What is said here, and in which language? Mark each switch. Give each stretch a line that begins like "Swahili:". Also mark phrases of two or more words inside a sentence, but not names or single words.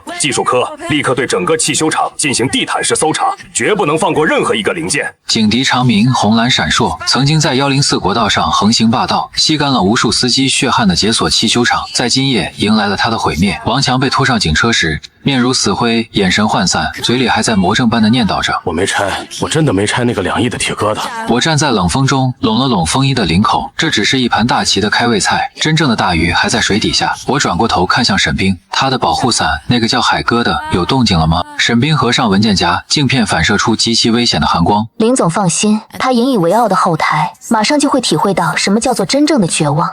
Chinese: 技術科立刻對整個汽修廠進行地毯式搜查，絕不能放過任何一個零件。警笛長鳴，紅藍閃爍，曾經在104國道上橫行霸道，吸乾了無數司機血汗的解鎖汽修廠，在今夜迎來了他的毀滅。王強被拖上警車時，面如死灰，眼神渙散，嘴裡還在魔怔般的念叨着：“ 我沒拆，我真的沒拆那個2億的鐵疙瘩。” 我站在冷風中，攏了攏風衣的領口，這只是一盤大旗的開胃菜，真正的大魚還在水底下。我轉過頭看向沈冰，他的保護傘，那個叫海哥的，有動靜了嗎？沈冰合上文件夾，鏡片反射出極其危險的寒光。林總放心，他引以為傲的後台，馬上就會體會到什麼叫做真正的絕望。